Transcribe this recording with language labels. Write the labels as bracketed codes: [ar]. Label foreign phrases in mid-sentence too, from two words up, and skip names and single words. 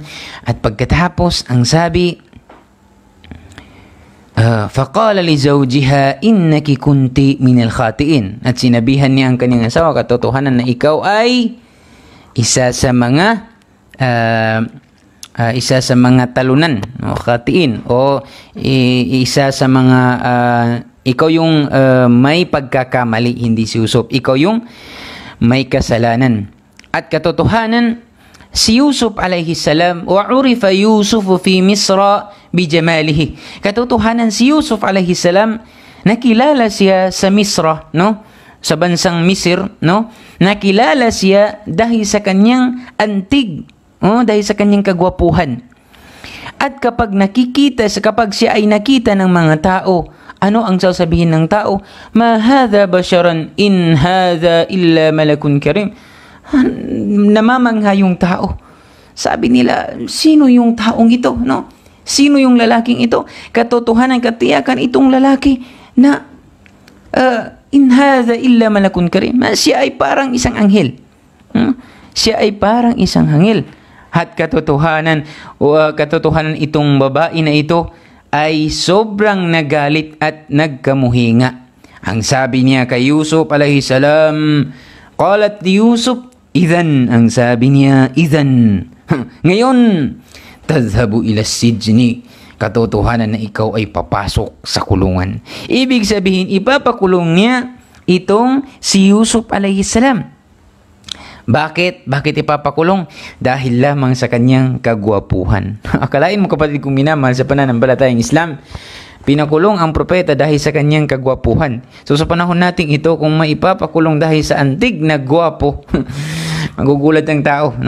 [tl] At pagkatapos, ang sabi, [ar] فقال لزوجها إنك كنت من الخاطئين. [tl] At sinabihan niya ang kanyang asawa, katotohanan na ikaw ay isa sa mga talunan, no? Khatiin, o isa sa mga ikaw yung may pagkakamali, hindi si Yusuf. Ikaw yung may kasalanan. At katotohanan, si [ar] يوسف عليه السلام وعرف يوسف في مصر بجماله. [tl] Katotohanan, si Yusuf [ar] عليه السلام, [tl] nakilala siya sa Misra, no? Sa bansang Misir, no? Nakilala siya dahil sa kanyang antig, dahil sa kanyang kagwapuhan. At kapag siya ay nakita ng mga tao, ano ang sasabihin ng tao? [ar] ما هذا بشرا إن هذا إلا ملك كريم. [tl] Namamangha yung tao. Sabi nila, sino yung taong ito, no? Sino yung lalaking ito? Katotohanan, katiyakan itong lalaki na [ar] إن هذا إلا ملك كريم. [tl] Siya ay parang isang anghel. Siya ay parang isang anghel. At katotohanan itong babae na ito ay sobrang nagalit at nagkamuhinga. Ang sabi niya kay Yusuf [ar] عليه السلام, قالت ليوسف إذن, [tl] ang sabi niya, idhan, ngayon, [ar] تذهب إلى السجن. [tl] Katotohanan na ikaw ay papasok sa kulungan. Ibig sabihin, ipapakulong niya itong si Yusuf [ar] عليه السلام. [tl] Bakit? Bakit ipapakulong? Dahil lamang sa kanyang kagwapuhan. Akalain mo, kapatid kong minamahal sa pananampalatayang Islam, pinakulong ang propeta dahil sa kanyang kagwapuhan. So sa panahon nating ito, kung maipapakulong dahil sa antig na gwapo, magugulat ang tao, no?